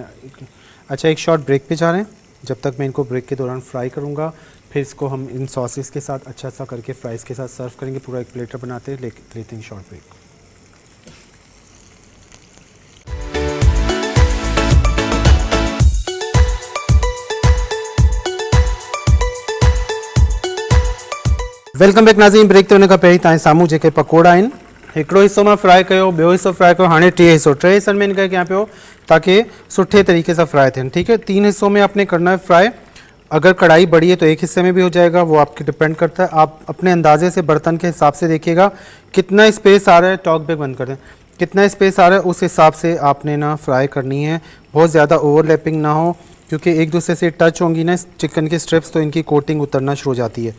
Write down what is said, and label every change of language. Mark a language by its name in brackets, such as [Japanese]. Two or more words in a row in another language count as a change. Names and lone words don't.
[Urdu] اچھا، ایک [English] short break [Urdu] پہ جا رہے ہیں، جب تک میں ان کو بریک کے دوران فرائی کروں گا، پھر اس کو ہم ان ساسز کے ساتھ اچھا سا کر کے فرائز کے ساتھ سرو کریں گے. پورا ایک پلیٹر بناتے ہیں، لیتے ہیں [English] short break. welcome back नाज़रीन। [Sindhi] ब्रेक ते हुन खां पहिरीं तव्हांजे साम्हूं जेके पकोड़ा आहिनि, हिकिड़ो हिस्सो मां फ्राई कयो, ॿियो हिस्सो फ्राई कयो, हाणे टे हिस्सों में इनका कयां पियो ताकि सुठे तरीके से फ्राई थियनि, [Urdu] ٹھیک ہے. 3 حصوں میں آپ نے کرنا ہے فرائی۔ اگر کڑاہی بڑی ہے تو ایک حصے میں بھی ہو جائے گا، وہ آپ کے ڈیپنڈ کرتا ہے. آپ اپنے اندازے سے برتن کے حساب سے دیکھیے گا کتنا سپیس آ رہا ہے, [English] talk bag [Urdu] بند کر دیں، کتنا سپیس آ رہا ہے اس حساب سے آپ نے نا فرائی کرنی ہے. بہت زیادہ اوورلیپنگ نہ ہو، کیونکہ ایک دوسرے سے ٹچ ہوں گی نا چکن کے سٹرپس تو ان کی کوٹنگ اترنا شروع ہو جاتی ہے.